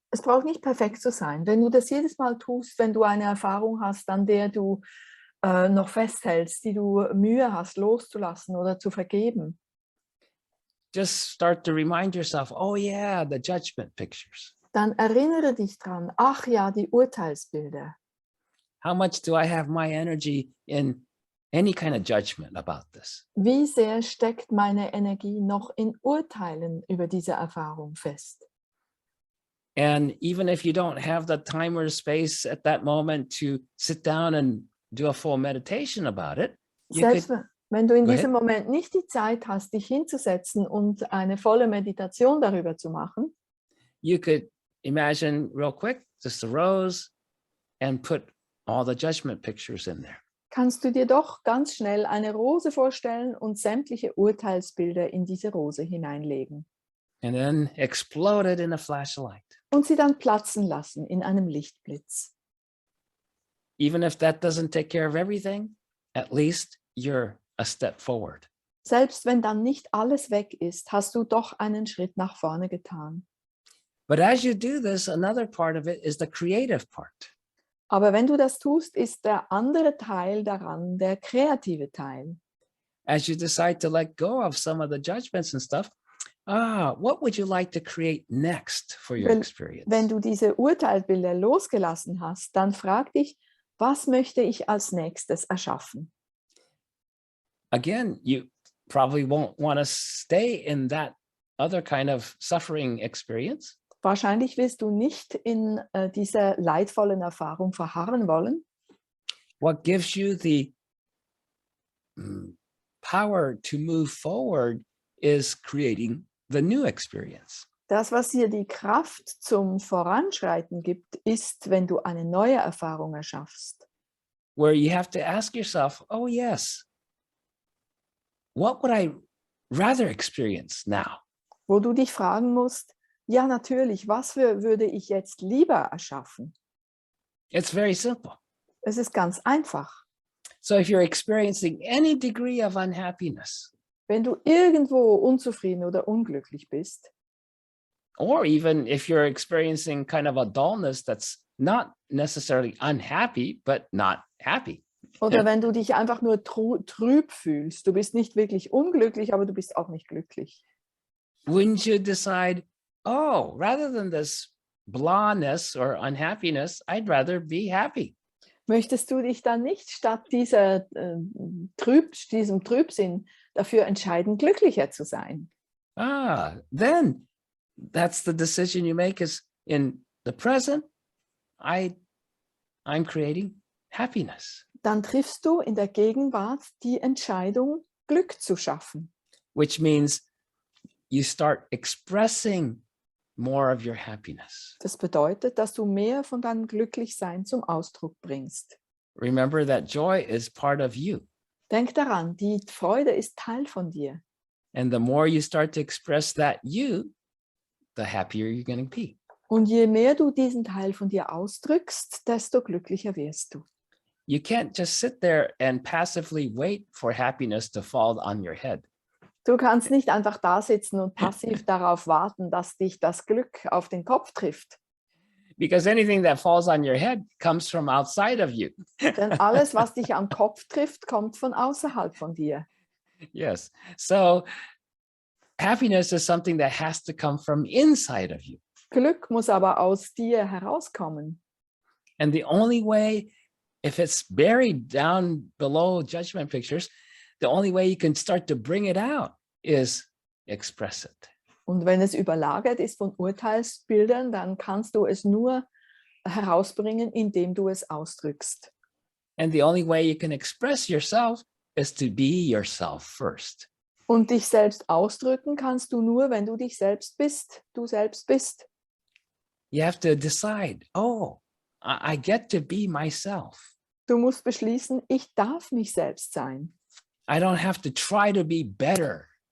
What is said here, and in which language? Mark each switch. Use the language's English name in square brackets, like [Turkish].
[German] Es braucht nicht perfekt zu sein. Wenn du das jedes Mal tust, wenn du eine Erfahrung hast, an der du noch festhältst, die du Mühe hast, loszulassen oder zu vergeben. [English] Just start to remind yourself, the judgment pictures. [German] Dann erinnere dich dran, ach ja, die Urteilsbilder. [English] How much do I have my energy in any kind of judgment about this? [German] Wie sehr steckt meine Energie noch in Urteilen über diese Erfahrung fest? [English] And even if you don't have the time or space at that moment to sit down and do a full meditation about it, [German] selbst wenn du in diesem Moment nicht die Zeit hast, dich hinzusetzen und eine volle Meditation darüber zu machen, [English] you could imagine real quick just a rose and put all the judgment pictures in there. [German] Kannst du dir doch ganz schnell eine Rose vorstellen und sämtliche Urteilsbilder in diese Rose hineinlegen. [English] And then explode it in a flash of light. [German] Und sie dann platzen lassen in einem Lichtblitz. [English] Even if that doesn't take care of everything, at least you're a step forward. [German] Selbst wenn dann nicht alles weg ist, hast du doch einen Schritt nach vorne getan. [English] But as you do this, another part of it is the creative part. [German] Aber wenn du das tust, ist der andere Teil daran der kreative Teil. [English] As you decide to let go of some of the judgments and stuff, what would you like to create next for your experience? [German] Wenn du diese Urteilsbilder losgelassen hast, dann frag dich, was möchte ich als nächstes erschaffen? [English] Again, you probably won't want to stay in that other kind of suffering experience. [German] Wahrscheinlich wirst du nicht in dieser leidvollen Erfahrung verharren wollen. [English] What gives you the power to move forward is creating the new experience. [German] Das, was dir die Kraft zum Voranschreiten gibt, ist, wenn du eine neue Erfahrung erschaffst. [English] Where you have to ask yourself, yes, what would I rather experience now? [German] wo du dich fragen musst, ja natürlich, was würde ich jetzt lieber erschaffen? [English] It's very simple. [German] Es ist ganz einfach. [English] So if you're experiencing any degree of unhappiness, [German] Wenn du irgendwo unzufrieden oder unglücklich bist, [English] or even if you're experiencing kind of a dullness that's not necessarily unhappy, but not happy. [German] oder wenn du dich einfach nur trüb fühlst, du bist nicht wirklich unglücklich, aber du bist auch nicht glücklich. [English] Wouldn't you decide, oh, rather than this blahness or unhappiness, I'd rather be happy? [German] Möchtest du dich dann nicht statt diesem Trübsinn dafür entscheiden, glücklicher zu sein? [English] Then that's the decision you make is in the present, I'm creating happiness. [German] Dann triffst du in der Gegenwart die Entscheidung, Glück zu schaffen. [English] Which means you start expressing more of your happiness. [German] Das bedeutet, dass du mehr von deinem Glücklichsein zum Ausdruck bringst. [English] Remember that joy is part of you. [German] Denk daran, die Freude ist Teil von dir. [English] And the more you start to express that you, the happier you're going to be. [German] Und je mehr du diesen Teil von dir ausdrückst, desto glücklicher wirst du. [English] You can't just sit there and passively wait for happiness to fall on your head. [German] Du kannst nicht einfach da sitzen und passiv darauf warten, dass dich das Glück auf den Kopf trifft. [English] Because anything that falls on your head comes from outside of you. [German] Denn alles, was dich am Kopf trifft, kommt von außerhalb von dir. [English] Yes. So happiness is something that has to come from inside of you. [German] Glück muss aber aus dir herauskommen. [English] And the only way, if it's buried down below judgment pictures, the only way you can start to bring it out is express it. [German] Und wenn es überlagert ist von Urteilsbildern, dann kannst du es nur herausbringen, indem du es ausdrückst. [English] And the only way you can express yourself is to be yourself first. [German] Und dich selbst ausdrücken kannst du nur, wenn du dich selbst bist, du selbst bist. [English] You have to decide, oh, I get to be myself. [German] Du musst beschließen, ich darf mich selbst sein. [English] I don't have to try to be better.